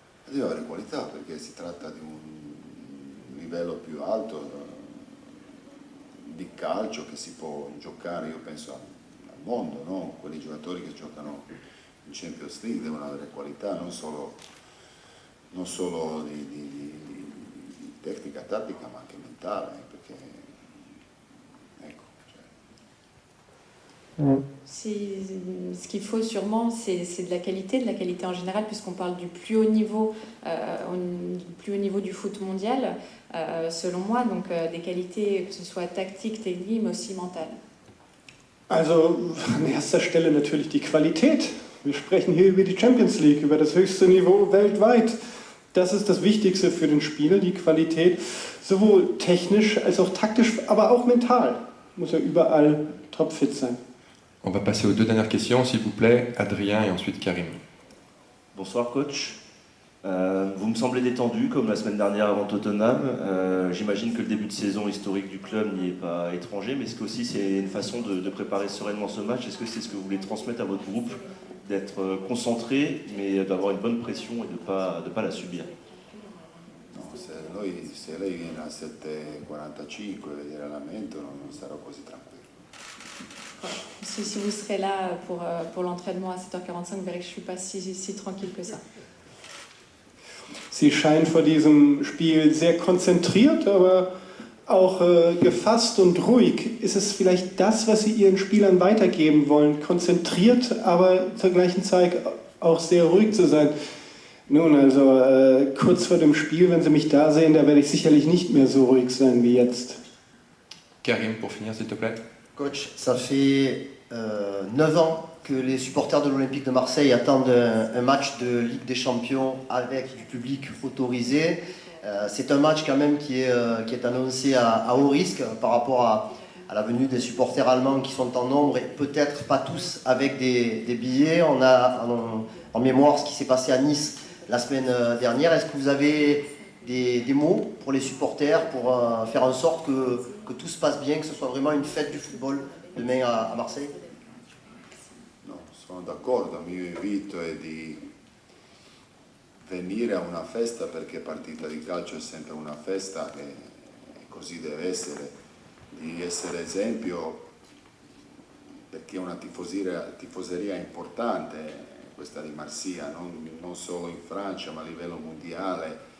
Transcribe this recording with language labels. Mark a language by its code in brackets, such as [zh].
[it] Deve avere qualità perché si tratta di un livello più alto di calcio che si può giocare, io penso al mondo, no? Quelli giocatori che giocano in Champions League devono avere qualità, non solo di tecnica tattica ma anche mentale, perché ecco. [fr] Ce qu'il faut sûrement, c'est de la qualité en général, puisqu'on parle du plus haut niveau, du foot mondial, selon moi, donc des qualités, que ce soit tactique, technique, mais aussi mentale. [de] Also an erster Stelle natürlich die Qualität. Wir sprechen hier über die Champions League, über das höchste Niveau weltweit. Das ist das Wichtigste für den Spieler, die Qualität, sowohl technisch als auch taktisch, aber auch mental. Muss er überall topfit sein. [fr] On va passer aux 2 dernières questions, s'il vous plaît. Adrien et ensuite Karim. Bonsoir coach. Vous me semblez détendu comme la semaine dernière avant Tottenham. J'imagine que le début de saison historique du club n'y est pas étranger, mais est-ce que aussi c'est une façon de préparer sereinement ce match? Est-ce que c'est ce que vous voulez transmettre à votre groupe, d'être concentré, mais d'avoir une bonne pression et de pas la subir? [it] No, se lei viene a 7:45 a vedere l'allenamento non sarò così tranquillo. [fr] Si vous serez là pour l'entraînement à 7h45, vous verrez que je ne suis pas si tranquille que ça. [de] Sie scheint vor diesem Spiel sehr konzentriert, aber auch gefasst und ruhig. Ist es vielleicht das, was Sie Ihren Spielern weitergeben wollen? Konzentriert, aber zur gleichen Zeit auch sehr ruhig zu sein. Nun, also kurz vor dem Spiel, wenn Sie mich da sehen, da werde ich sicherlich nicht mehr so ruhig sein wie jetzt. [fr] Karim, pour finir, s'il te plaît. Coach, ça fait 9 ans que les supporters de l'Olympique de Marseille attendent un match de Ligue des Champions avec du public autorisé. C'est un match quand même qui est annoncé à haut risque par rapport à la venue des supporters allemands qui sont en nombre et peut-être pas tous avec des billets. On a en mémoire ce qui s'est passé à Nice la semaine dernière. Est-ce que vous avez des mots pour les supporters pour faire en sorte que tout se passe bien, que ce soit vraiment une fête du football demain à Marseille? [it] No, sono d'accordo, il mio invito è di venire a una festa perché partita di calcio è sempre una festa e così deve essere, di essere esempio perché è una tifoseria importante questa di Marsiglia, non solo in Francia ma a livello mondiale.